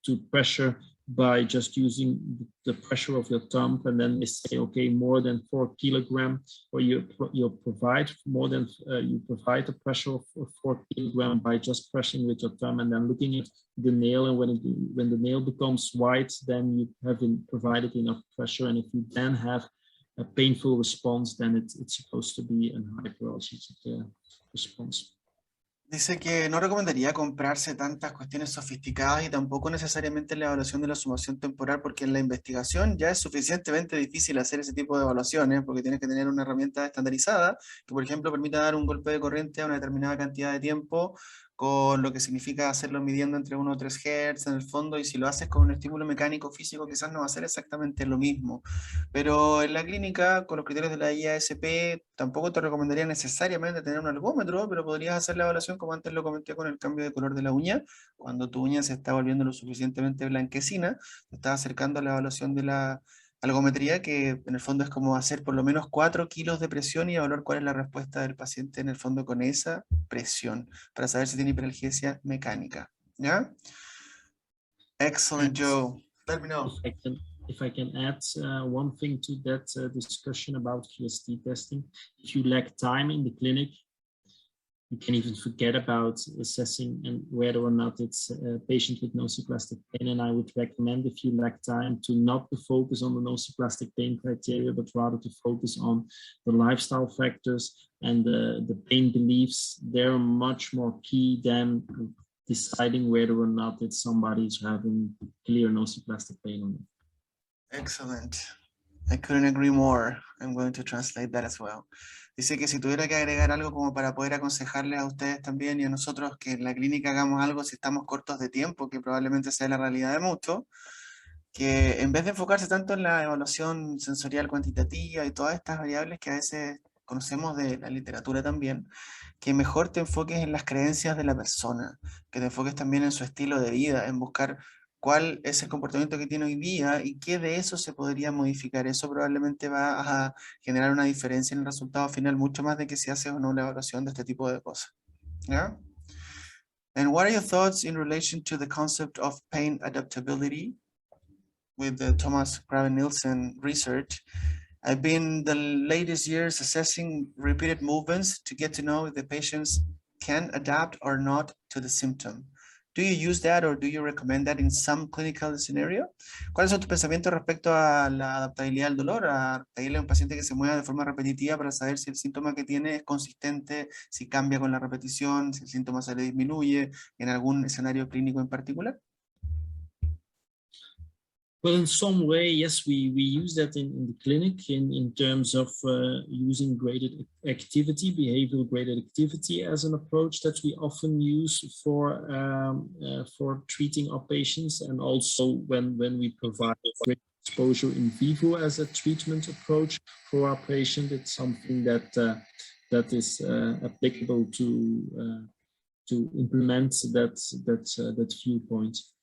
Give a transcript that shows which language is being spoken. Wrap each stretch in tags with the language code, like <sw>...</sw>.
<en>pressure by just using the pressure of your thumb, and then they say, okay, more than 4 kilograms, or you provide more than you provide a pressure of 4 kilograms by just pressing with your thumb, and then looking at the nail, and when the nail becomes white, then you have provided enough pressure. And if you then have a painful response, then it's supposed to be a hyperalgic response.</en> <es>Dice que no recomendaría comprarse tantas cuestiones sofisticadas y tampoco necesariamente la evaluación de la sumación temporal, porque en la investigación ya es suficientemente difícil hacer ese tipo de evaluaciones, porque tienes que tener una herramienta estandarizada que, por ejemplo, permita dar un golpe de corriente a una determinada cantidad de tiempo, con lo que significa hacerlo midiendo entre 1 o 3 Hz en el fondo, y si lo haces con un estímulo mecánico físico quizás no va a ser exactamente lo mismo. Pero en la clínica, con los criterios de la IASP, tampoco te recomendaría necesariamente tener un algómetro, pero podrías hacer la evaluación como antes lo comenté con el cambio de color de la uña. Cuando tu uña se está volviendo lo suficientemente blanquecina, te estás acercando a la evaluación de la algometría, que en el fondo es como hacer por lo menos 4 kilos de presión y evaluar cuál es la respuesta del paciente en el fondo con esa presión, para saber si tiene hiperalgesia mecánica.</es> <en>¿Ya? Excellent, Joe. Let me know. If I can add one thing to that discussion about QST testing, if you lack time in the clinic, you can even forget about assessing and whether or not it's a patient with nociplastic pain. And I would recommend, if you lack time, to not to focus on the nociplastic pain criteria, but rather to focus on the lifestyle factors and the pain beliefs. They're much more key than deciding whether or not it's somebody who's having clear nociplastic pain or not. Excellent. I couldn't agree more. I'm going to translate that as well.</en> <es>Dice que si tuviera que agregar algo como para poder aconsejarles a ustedes también y a nosotros que en la clínica hagamos algo si estamos cortos de tiempo, que probablemente sea la realidad de muchos, que en vez de enfocarse tanto en la evaluación sensorial cuantitativa y todas estas variables que a veces conocemos de la literatura también, que mejor te enfoques en las creencias de la persona, que te enfoques también en su estilo de vida, en buscar cuál es el comportamiento que tiene hoy día y qué de eso se podría modificar. Eso probablemente va a generar una diferencia en el resultado final, mucho más de que si haces o no la evaluación de este tipo de cosas. ¿Ya?</es> <en>And what are your thoughts in relation to the concept of pain adaptability with the Thomas Graven-Nielsen research? I've been the latest years assessing repeated movements to get to know if the patients can adapt or not to the symptom. Do you use that or do you recommend that in some clinical scenario?</en> <es>¿Cuáles son tus pensamientos respecto a la adaptabilidad al dolor? A pedirle a un paciente que se mueva de forma repetitiva para saber si el síntoma que tiene es consistente, si cambia con la repetición, si el síntoma se le disminuye en algún escenario clínico en particular?</es> <en>Well, in some way, yes, we use that in the clinic in terms of using graded activity, behavioral graded activity as an approach that we often use for treating our patients, and also when we provide great exposure in vivo as a treatment approach for our patient, it's something that is applicable to implement that viewpoint.</en>